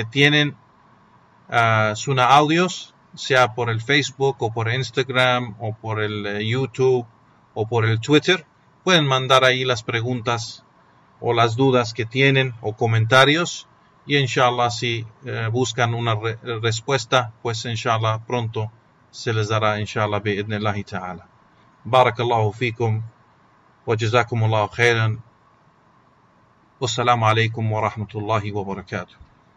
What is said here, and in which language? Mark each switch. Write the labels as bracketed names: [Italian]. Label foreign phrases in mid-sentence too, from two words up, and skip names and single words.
[Spanish] tienen Sunnah Audios, sea por el Facebook o por Instagram o por el YouTube o por el Twitter, pueden mandar ahí las preguntas o las dudas que tienen o comentarios, y inshallah si buscan una respuesta, pues inshallah pronto se les dará, [Arabic] إن شاء الله بإذن الله تعالى. بارك الله فيكم وجزاكم الله خيرا والسلام عليكم ورحمة الله وبركاته.